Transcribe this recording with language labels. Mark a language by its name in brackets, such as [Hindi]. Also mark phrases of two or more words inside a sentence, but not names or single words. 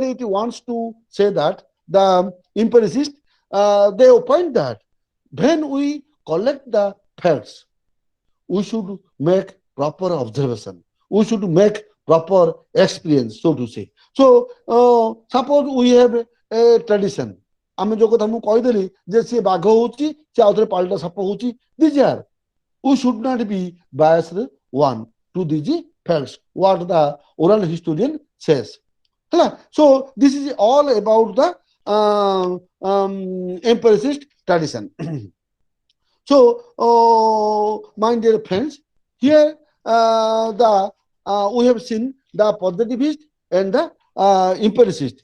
[English] It wants to say that the empiricists they opine that when we collect the facts, we should make proper observation. We should make proper experience, so to say. So, suppose we have a tradition. [Odia] ଆମେ ଯୋଉ କଥା ମୁଁ କହିଦେଲି ଯେ ସିଏ ବାଘ ହଉଛି ସେ ଆଉ ଥରେ ପାଲଟା ସାପ ହଉଛି [English] these are we should not be biased one to these facts what the oral historian says. So this is all about the empiricist tradition. So my dear friends, here we have seen the positivist and the empiricist.